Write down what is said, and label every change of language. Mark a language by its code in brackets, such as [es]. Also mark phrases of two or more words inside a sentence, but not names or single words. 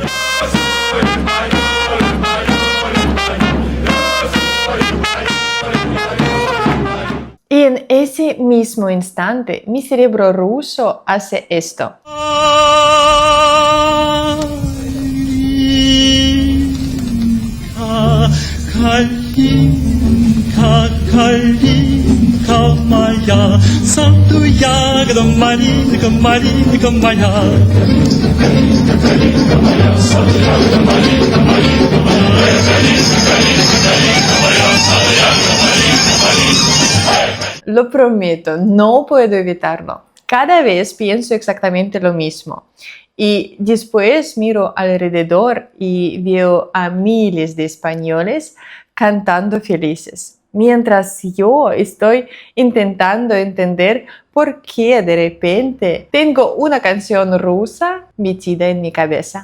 [es] Y en ese mismo instante, mi cerebro ruso hace esto. [ru] Калинка, Калинка моя, санду ягода, малинка, малинка моя. Калинка, калинка моя, санду ягода, малинка, малинка моя. Калинка, калинка моя, санду ягода, малинка, малинка. [es] Lo prometo, no puedo evitarlo. Cada vez pienso exactamente lo mismo. Y después miro alrededor y veo a miles de españoles cantando felices, mientras yo estoy intentando entender por qué de repente tengo una canción rusa metida en mi cabeza.